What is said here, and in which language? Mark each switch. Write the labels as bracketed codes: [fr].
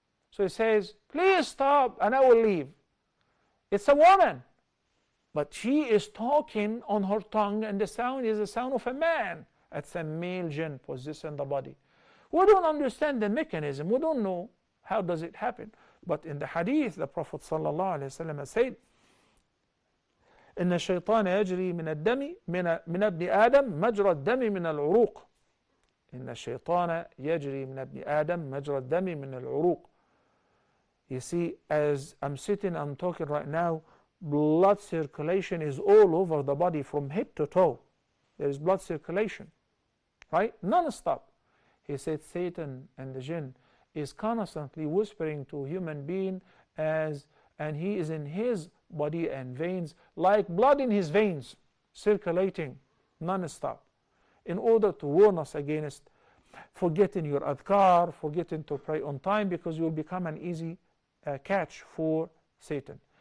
[en] So he says, please stop and I will leave. It's a woman, but she is talking on her tongue and the sound is the sound of a man. It's a male jinn possessing the body. We don't understand the mechanism. We don't know how does it happen. But in the hadith, the Prophet ﷺ said, [ar] إن الشيطان يجري من الدم من ابن آدم مجرى الدم من العروق. إن الشيطان يجري من ابن آدم مجرى الدم من العروق. [en] You see, as I'm sitting, I'm talking right now, blood circulation is all over the body from head to toe. There is blood circulation, right? Non-stop. He said Satan and the jinn is constantly whispering to a human being and he is in his body and veins like blood in his veins, circulating non-stop, in order to warn us against forgetting your adhkar, forgetting to pray on time, because you will become an easy catch for Satan.